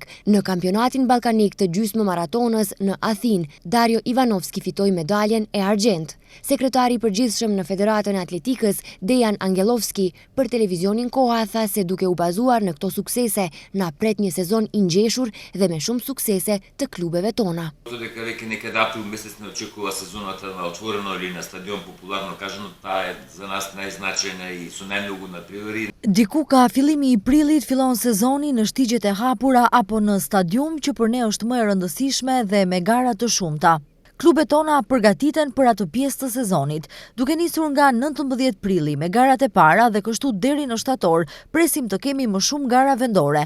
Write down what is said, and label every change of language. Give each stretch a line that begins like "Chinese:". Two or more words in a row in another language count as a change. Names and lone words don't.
Albanian: Në kampionatin ballkanik të gjysmë maratonës në Athinë, Dario Ivanovski fitoi medaljen e argjend. Sekretari i përgjithshëm në Federatën e Atletikës, Dejan Angelovski, për televizionin Koha tha se duke u bazuar në këto suksese, na pret një sezon i ngjeshur dhe me shumë suksese të klubeve tona.
Macedonian: Дека веќе некада април месец не очекува сезоната на отворено или на стадион популарно кажано, таа е за нас најзначајна и со најмногу натпревари.
Albanian: Diku ka fillimi i prillit fillon sezoni në shtigjet e hapura apo në stadium që për ne është më e rëndësishme dhe me gara të shumta. Klubet tona përgatiten për atë pjesë të sezonit. Duke nisur nga 19 prilli me garat e para dhe kështu deri në shtator, presim të kemi më shumë gara vendore.